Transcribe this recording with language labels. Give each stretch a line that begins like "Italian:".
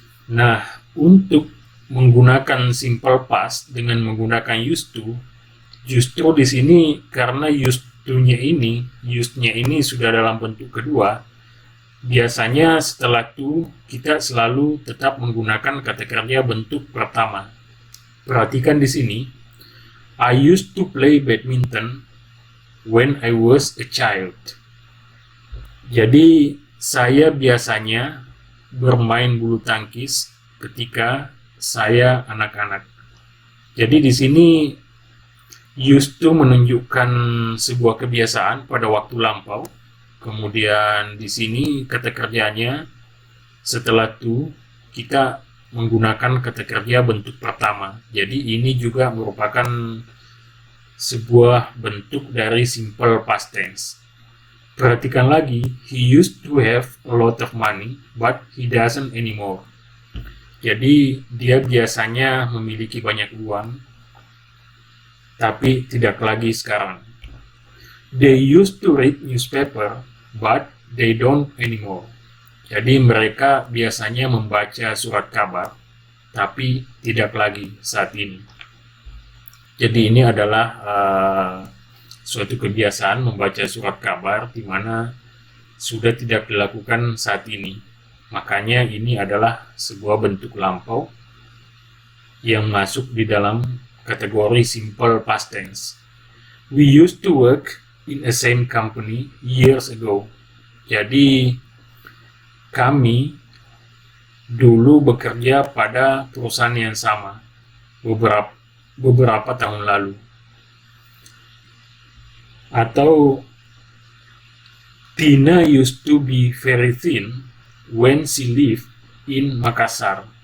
Indonesian: Nah, untuk menggunakan simple past dengan menggunakan used to, justru di sini karena used to-nya ini sudah dalam bentuk kedua, biasanya setelah to kita selalu tetap menggunakan kata kerja bentuk pertama. Perhatikan di sini,
English: I used to play badminton when I was a child.
Indonesian: Jadi saya biasanya bermain bulu tangkis ketika saya anak-anak. Jadi di sini used to menunjukkan sebuah kebiasaan pada waktu lampau. Kemudian di sini kata kerjanya setelah to kita menggunakan kata kerja bentuk pertama. Jadi ini juga merupakan sebuah bentuk dari simple past tense. Perhatikan lagi,
English: he used to have a lot of money, but he doesn't anymore.
Indonesian: Jadi dia biasanya memiliki banyak uang, tapi tidak lagi sekarang.
English: They used to read newspaper, but they don't anymore.
Indonesian: Jadi mereka biasanya membaca surat kabar, tapi tidak lagi saat ini. Jadi ini adalah suatu kebiasaan membaca surat kabar di mana sudah tidak dilakukan saat ini. Makanya ini adalah sebuah bentuk lampau yang masuk di dalam kategori simple past tense.
English: We used to work in a same company years ago.
Indonesian: Jadi kami dulu bekerja pada perusahaan yang sama beberapa tahun lalu. Atau
English: Tina used to be very thin when she lived in Makassar.